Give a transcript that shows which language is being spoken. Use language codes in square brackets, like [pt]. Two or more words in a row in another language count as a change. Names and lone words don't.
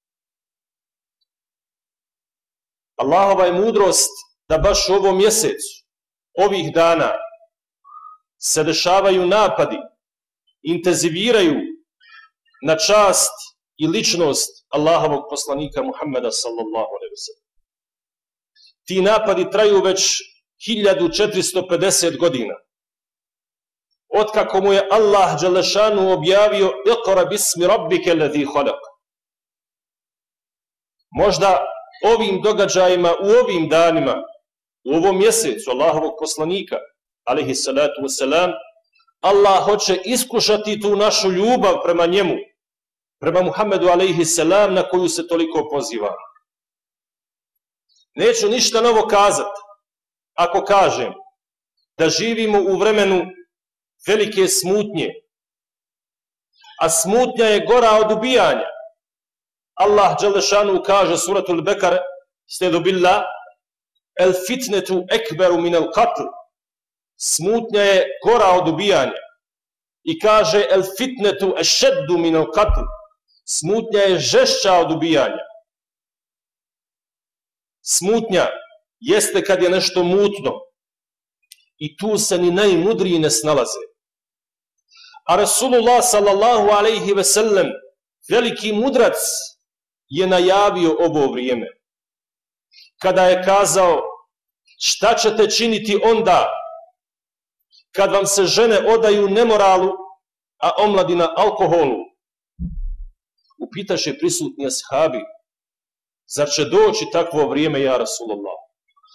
[bs] Allahova je mudrost da baš u ovom mjesecu, ovih dana, se dešavaju napadi, intenziviraju na čast i ličnost Allahovog poslanika Muhammeda [ar] صلى الله عليه وسلم. [bs] Ti napadi traju već 1450 godina. Otkako mu je Allah [ar] جل شأنه [bs] objavio: [ar] اقرأ باسم ربك الذي خلق. [bs] Možda ovim događajima, u ovim danima, u ovom mjesecu Allahovog poslanika [ar] عليه الصلاة والسلام, [bs] Allah hoće iskušati tu našu ljubav prema njemu, prema Muhammedu [ar] عليه السلام, [bs] na koju se toliko poziva. Neću ništa novo kazati ako kažem da živimo u vremenu velike smutnje, a smutnja je gora od ubijanja. Allah [ar] جل شأنه [bs] kaže, [ar] سورة البقرة أستعيذ بالله الفتنة أكبر من القتل. [bs] Smutnja je gora od ubijanja. I kaže: [ar] الفتنة أشد من القتل. [bs] Smutnja je žešća od ubijanja. Smutnja jeste kad je nešto mutno i tu se ni najmudriji ne snalaze. A Rasulullah [ar] صلى الله عليه وسلم, [bs] veliki mudrac, je najavio ovo vrijeme kada je kazao: šta ćete činiti onda kad vam se žene odaju nemoralu, a omladina alkoholu? Upitaše prisutni ashabi: zar će doći takvo vrijeme, [ar] يا رسول الله?